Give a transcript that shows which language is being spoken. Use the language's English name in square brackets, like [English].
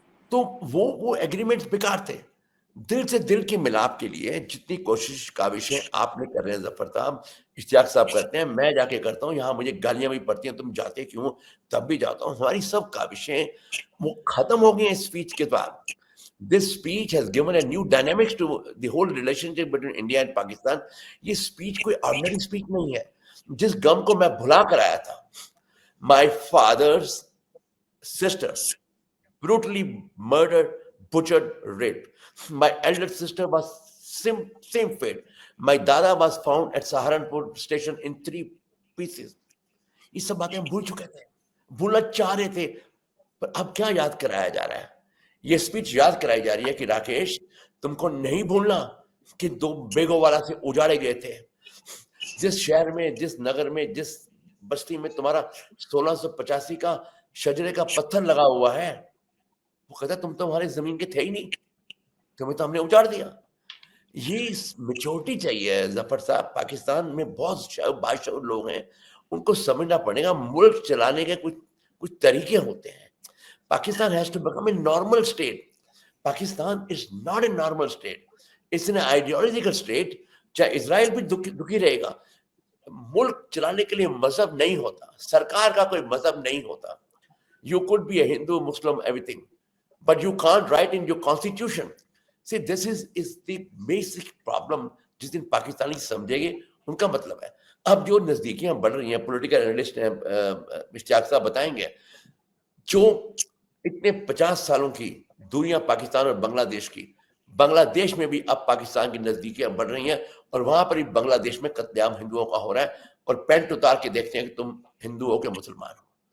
[Hindi] तो वो एग्रीमेंट्स बेकार थे। दिल से दिल के मिलाप के लिए जितनी कोशिश काविशें आपने कर रहे हैं जफर साहब, इश्तियाक साहब करते हैं, मैं जाके करता हूँ, यहाँ मुझे गालियां भी पड़ती हैं, तुम जाते क्यों, तब भी जाता हूँ। हमारी सब काविशें वो खत्म हो गई हैं स्पीच के बाद। [English] This speech has given a new dynamics to the whole relationship between India and Pakistan. [Hindi] ये speech कोई ordinary speech नहीं है। जिस गम को मैं भुला कर आया था, [English] my father's sister brutally murdered, butchered, raped. My elder sister was same fate. My dada was found at Saharanpur station in 3 pieces. [Hindi] ये सब बातें हम भूल चुके थे, भूलना चाह रहे थे, पर अब क्या याद कराया जा रहा है? ये स्पीच याद कराई जा रही है कि राकेश, तुमको नहीं भूलना कि 2 बेगोवाला से उजाड़े गए थे। जिस शहर में, जिस नगर में, जिस बस्ती में तुम्हारा 1685 का शजरे का पत्थर लगा हुआ है, वो कहता तुम तो हमारे जमीन के थे ही नहीं, तुम्हें तो हमने उजाड़ दिया। ये मेच्योरिटी चाहिए जफर साहब। पाकिस्तान में बहुत बाशऊर लोग हैं, उनको समझना पड़ेगा मुल्क चलाने के कुछ तरीके होते हैं। [English] Pakistan has to become a normal state. Pakistan is not a normal state. It's an ideological state. [Hindi] चाहे इजराइल भी दुखी रहेगा। मुल्क चलाने के लिए मजहब नहीं होता, सरकार का कोई मजहब नहीं होता। [English] You could be a Hindu, Muslim, everything, but you can't write in your constitution. See, this is the basic problem. [Hindi] जिस दिन पाकिस्तानी समझेंगे, उनका मतलब है। अब जो नजदीकियां बढ़ रही हैं, पॉलिटिकल एनालिस्ट हैं, इश्तियाक साहब बताएंगे, जो इतने 50 सालों की दूरियां पाकिस्तान और बांग्लादेश की, बांग्लादेश में भी अब पाकिस्तान की नजदीकियां बढ़ रही हैं और वहां पर भी बांग्लादेश में कत्लेआम हिंदुओं का हो रहा है और पैंट उतार के देखते हैं कि तुम हिंदू हो के मुसलमान हो।